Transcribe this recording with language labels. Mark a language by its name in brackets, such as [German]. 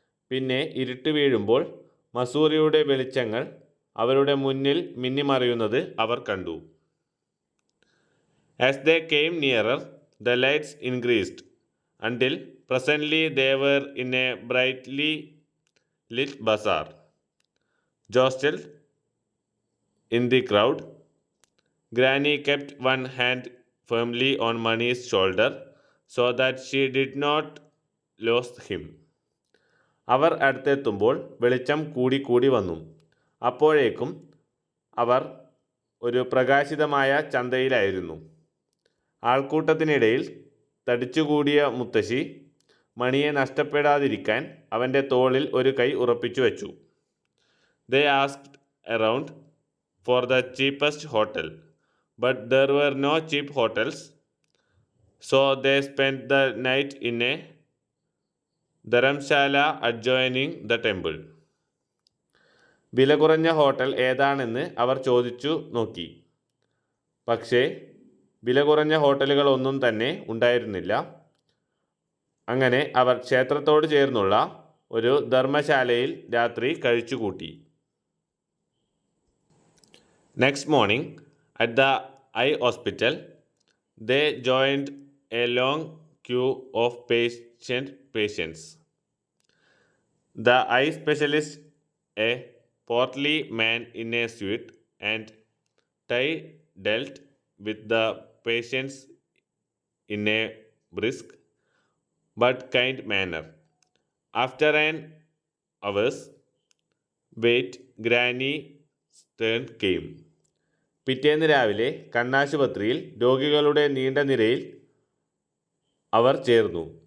[Malayalam] പിന്നെ ഇരുട്ട് വീഴുമ്പോൾ മസൂറിയുടെ വെളിച്ചങ്ങൾ അവരുടെ മുന്നിൽ മിന്നിമറയുന്നത് അവർ കണ്ടു. [English] As they came nearer, the lights increased until presently they were in a brightly lit bazaar. Jostled in the crowd, Granny kept one hand firmly on Money's shoulder so that she did not lose him. [Malayalam] അവർ അടുത്തെത്തുമ്പോൾ വെളിച്ചം കൂടി വന്നു. അപ്പോഴേക്കും അവർ ഒരു പ്രകാശിതമായ ചന്തയിലായിരുന്നു. ആൾക്കൂട്ടത്തിനിടയിൽ തടിച്ചുകൂടിയ മുത്തശ്ശി മണിയെ നഷ്ടപ്പെടാതിരിക്കാൻ അവൻ്റെ തോളിൽ ഒരു കൈ ഉറപ്പിച്ചു വെച്ചു. [English] They asked around for the cheapest hotel, but there were no cheap hotels, so they spent the night in a dharamshala adjoining the temple. [Malayalam] വില കുറഞ്ഞ ഹോട്ടൽ ഏതാണെന്ന് അവർ ചോദിച്ചു നോക്കി. പക്ഷേ വില കുറഞ്ഞ ഹോട്ടലുകളൊന്നും തന്നെ ഉണ്ടായിരുന്നില്ല. അങ്ങനെ അവർ ക്ഷേത്രത്തോട് ചേർന്നുള്ള ഒരു ധർമ്മശാലയിൽ രാത്രി കഴിച്ചുകൂട്ടി. [English] Next morning, at the eye hospital, they joined a long queue of patients. The eye specialist, a portly man in a suit and tie, dealt with the patients in a brisk but kind manner. After an hour's wait, Granny's turn came. [Malayalam] പിറ്റേന്ന് രാവിലെ കണ്ണാശുപത്രിയിൽ രോഗികളുടെ നീണ്ട നിരയിൽ അവർ ചേർന്നു.